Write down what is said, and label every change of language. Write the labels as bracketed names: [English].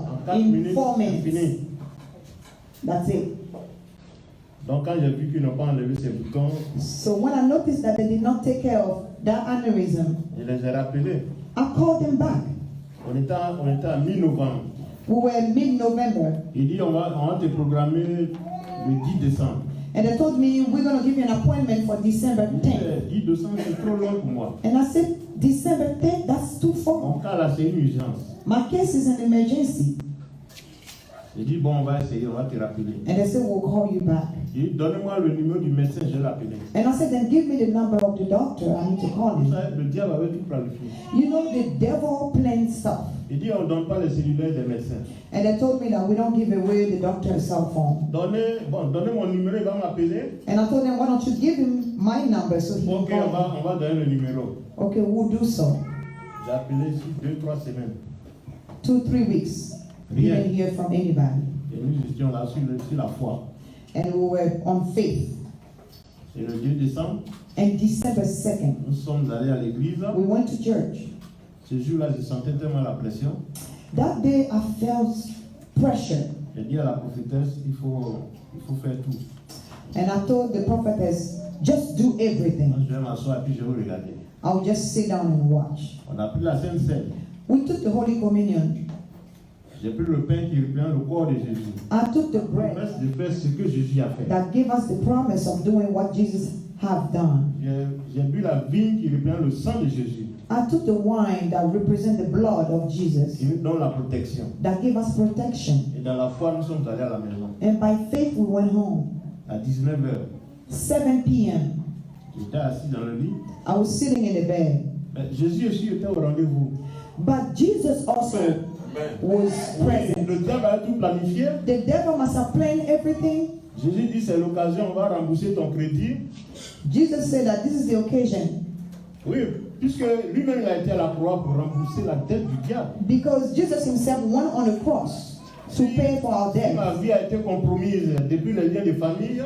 [French] En 4 [English] in [French] minutes, [English] 4 [French] c'est [English] minutes. [French] fini. [English] That's it. [French] Donc quand j'ai vu qu'ils n'ont pas enlevé ces boutons, [English] So when I noticed that they did not take care of that aneurysm, [French] je les ai rappelés. [English] I called them back. [French] On était à mi-novembre. [English] We were mid-November, [French] Il dit on va te programmer le 10 décembre. [English] and they told me we're going to give you an appointment for December 10th. [French] 10 décembre, c'est trop long pour moi. [English] And I said, December 10th, that's too far. [French] Mon cas là, c'est une urgence. [English] My case is an emergency. [French] J'ai dit, bon, on va essayer, on va te rappeler. [English] And they said, we'll call you back. [French] J'ai dit, donnez-moi le numéro du médecin, je vais l'appeler. [English] And I said, then give me the number of the doctor. I need to call [French] Vous [English] him. [French] savez, le diable avait tout planifié. [English] You know, the devil planned stuff. [French] Il dit, on ne donne pas les cellulaires des médecins. [English] And they told me that we don't give away the doctor's cell phone. [French] Donnez mon numéro, il va m'appeler. [English] And I told them, why don't you give him my number so he can [French] Ok, [English] call me? [French] on va donner le numéro. [English] Okay, we'll do so. [French] J'ai appelé ici 2-3 semaines. [English] 2-3 weeks. We [French] Rien. [English] didn't hear from anybody. [French] Et nous étions là sur la foi. [English] And we were on faith. [French] C'est le 2 décembre. [English] And December 2nd, [French] Nous sommes allés à l'église. [English] we went to church. [French] Ce jour-là, je sentais tellement la pression. [English] That day I felt pressure. [French] J'ai dit à la prophétesse, il faut faire tout. [English] And I told the prophetess, just do [French] Moi, [English] everything. [French] je vais m'asseoir et puis je vais regarder. [English] I'll just sit down and watch. [French] On a pris la Sainte Seine. [English] We took the Holy Communion. [French] J'ai pris le pain qui représente le corps de Jésus. [English] I took the [French] La [English] bread [French] promesse de faire ce que Jésus a fait. [English] that gave us the promise of doing what Jesus have done. [French] J'ai bu la vigne qui représente le sang de Jésus, [English] I took the wine that represents the blood of Jesus, [French] qui nous donne la protection. [English] that gave us protection. [French] Et dans la foi, nous sommes allés à la maison. [English] And by faith we went home. [French] À 19h, [English] 7 p.m. [French] j'étais assis dans le lit. [English] I was sitting in the bed. [French] Mais Jésus aussi était au rendez-vous. [English] But Jesus also was [French] Oui, [English] present. [French] le diable a tout planifié. [English] The devil must have planned everything. [French] Jésus dit, c'est l'occasion, on va rembourser ton crédit. [English] Jesus said that this is the occasion [French] Oui, puisque lui-même il a été à la croix pour rembourser la dette du diable. [English] because Jesus himself went on the cross to pay for our [French] Si [English] debt. [French] ma vie a été compromise depuis les liens de famille,